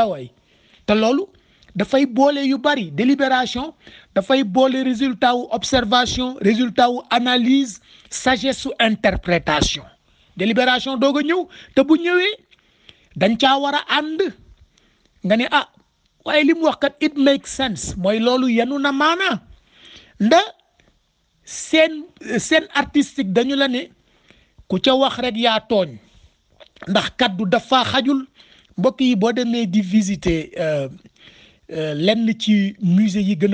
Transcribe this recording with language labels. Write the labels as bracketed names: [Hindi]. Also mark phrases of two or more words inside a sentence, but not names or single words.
[Wolof] waay te loolu dafay boole yu bari délibération dafay boole résultat wu observation résultat wu analyse sagesse su interprétation délibération doog a ñëw te bu ñëwee dañ caa war a ànd nga ne waaye li mu wax kat [English] it makes sense [Wolof] mooy loolu yenu na maanaa seen artistique dañu la ne ku ca wax rek yaa tooñ ndax kaddu dafa xajul mbokk yi boo demee di visiter lenn ci musée yi gën